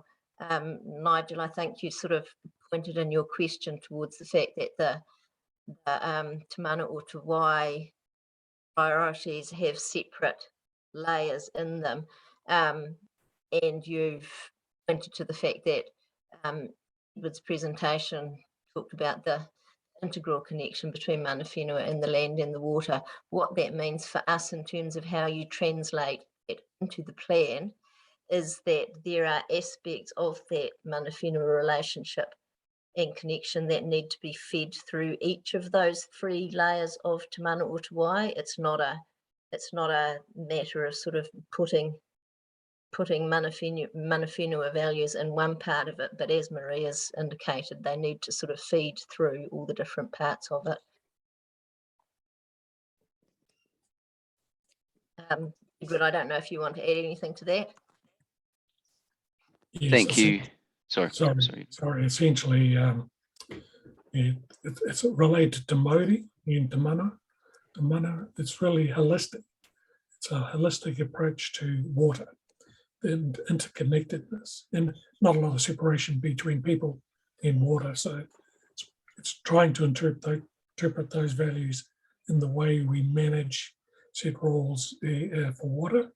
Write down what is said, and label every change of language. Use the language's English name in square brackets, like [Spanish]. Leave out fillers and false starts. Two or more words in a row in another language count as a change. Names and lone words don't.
[English] Nigel, I think you sort of pointed in your question towards the fact that the Te Mana o Te Wai priorities have separate layers in them, and you've pointed to the fact that David's presentation talked about the integral connection between [Māori] mana whenua [English] and the land and the water. What that means for us in terms of how you translate it into the plan is that there are aspects of that [Māori] mana whenua [English] relationship and connection that need to be fed through each of those three layers of Te Mana o Te Wai. It's not a matter of sort of putting putting [Māori] mana whenua [English] values in one part of it, but as Maria's indicated, they need to sort of feed through all the different parts of it. Edward, I don't know if you want to add anything to that. Yes, Thank you. Sorry. Sorry. Essentially, it's related to Māori and [Māori] te mana. Te mana, [English] it's really holistic. It's a holistic approach to water and interconnectedness, and not a lot of separation between people and water. So it's trying to interpret those values in the way we manage set rules for water.